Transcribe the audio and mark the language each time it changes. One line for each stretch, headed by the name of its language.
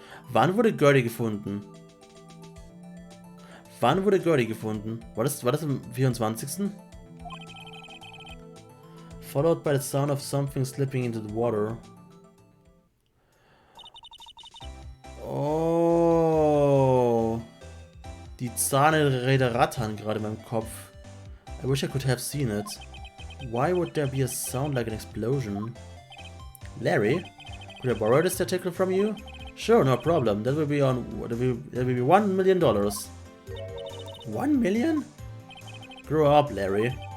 German: Wann wurde Gertie gefunden? Wann wurde Gertie gefunden? War das am 24.?
English: Followed by the sound of something slipping into the water. Oh.
German: Die Zahnräder rattern gerade in meinem Kopf.
English: I wish I could have seen it. Why would there be a sound like an explosion? Larry? Could I borrow this article from you? Sure, no problem. That will be $1 million. $1 million? Grow up, Larry.